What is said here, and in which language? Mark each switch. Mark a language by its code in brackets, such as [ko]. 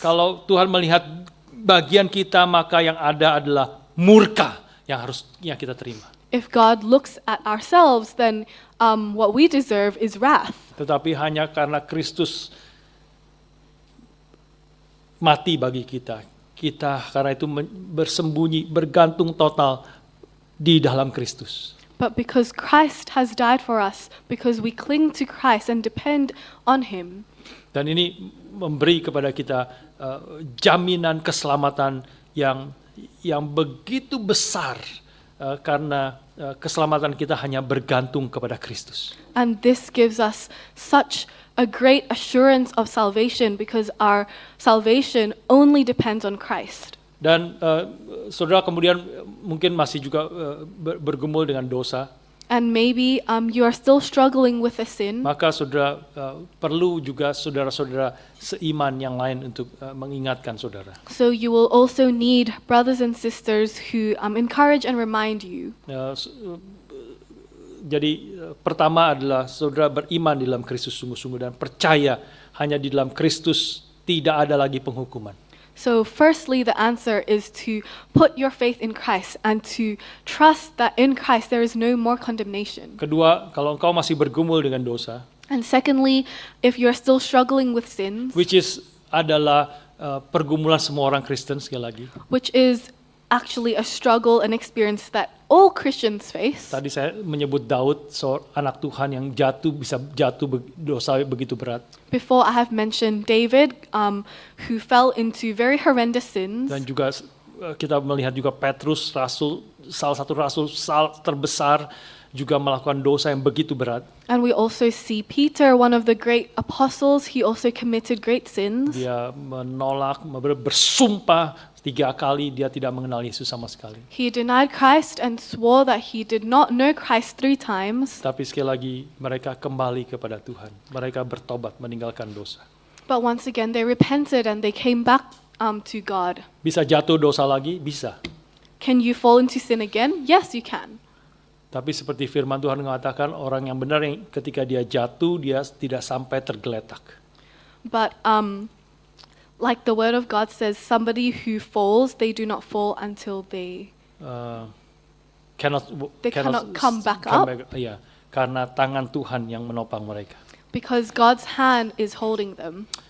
[id] Kalau Tuhan melihat bagian kita, maka yang ada adalah murka yang kita terima. [en] If God looks at ourselves, then what we deserve is wrath. [id] Tetapi hanya karena Kristus mati bagi kita karena itu bersembunyi, bergantung total di dalam Kristus. [en] But because Christ has died for us, because we cling to Christ and depend on Him. [id] Dan ini memberi kepada kita jaminan keselamatan yang begitu besar karena keselamatan kita hanya bergantung kepada Kristus. [en] And this gives us such a great assurance of salvation because our salvation only depends on Christ. [id] Dan saudara kemudian mungkin masih juga bergumul dengan dosa. [en] And maybe you are still struggling with a sin. [id] Maka saudara perlu juga saudara-saudara seiman yang lain untuk mengingatkan saudara. [en] So you will also need brothers and sisters who encourage and remind you. [id] Jadi pertama adalah saudara beriman di dalam Kristus sungguh-sungguh dan percaya hanya di dalam Kristus tidak ada lagi penghukuman. [en] So firstly, the answer is to put your faith in Christ and to trust that in Christ there is no more condemnation. [id] Kedua, kalau engkau masih bergumul dengan dosa, [en] And secondly, if you're still struggling with sins, which is [id] adalah pergumulan semua orang Kristen sekali lagi. [en] which is actually a struggle and experience that all Christians face. [id] Tadi saya menyebut Daud, anak Tuhan yang bisa jatuh dosa begitu berat. [en] Before I have mentioned David, who fell into very horrendous sins. [id] Dan juga kita melihat juga Petrus, salah satu rasul terbesar, juga melakukan dosa yang begitu berat. [en] And we also see Peter, one of the great apostles, he also committed great sins. [id] Dia menolak, bersumpah 3 kali dia tidak mengenal Yesus sama sekali. [en] He denied Christ and swore that he did not know Christ 3 times. [id] Tapi sekali lagi mereka kembali kepada Tuhan. Mereka bertobat meninggalkan dosa. [en] But once again they repented and they came back to God. [id] Bisa jatuh dosa lagi? Bisa. [en] Can you fall into sin again? Yes, you can. [id] Tapi seperti firman Tuhan mengatakan, orang yang benar yang ketika dia jatuh, dia tidak sampai tergeletak. [en] But like the word of God says, somebody who falls, they do not fall until they Cannot come back up. [id] Iya, karena tangan Tuhan yang menopang mereka. [en] Because God's hand is holding them.